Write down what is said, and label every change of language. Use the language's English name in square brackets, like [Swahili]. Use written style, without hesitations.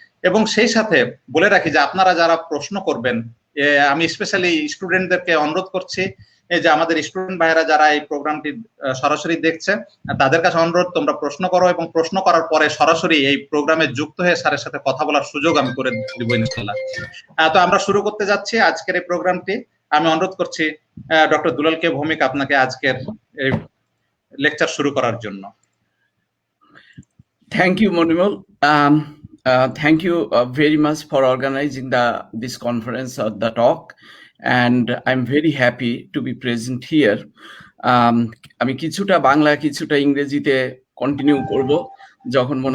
[Bangla] এবং সেই সাথে বলে রাখি যে আপনারা যারা প্রশ্ন করবেন, আমি স্পেশালি স্টুডেন্টদেরকে অনুরোধ করছি যে আমাদের স্টুডেন্ট ভাইরা যারা এই প্রোগ্রামটি সরাসরি দেখছে তাদের কাছে অনুরোধ, তোমরা প্রশ্ন করো এবং প্রশ্ন করার পরে সরাসরি এই প্রোগ্রামে যুক্ত হয়ে স্যারের সাথে কথা বলার সুযোগ আমি করে দিব ইনশাআল্লাহ। তো আমরা শুরু করতে যাচ্ছি আজকের এই প্রোগ্রামটি। আমি অনুরোধ করছি ডক্টর দুলাল কে ভৌমিক আপনাকে আজকের এই লেকচার শুরু করার জন্য। [English] Thank you, Monimul. Thank you very much for organizing this conference or the talk, and I'm very happy to be present here. [Bangla] আমি কিছুটা বাংলা কিছুটা ইংরেজিতে কন্টিনিউ করব যখন মনে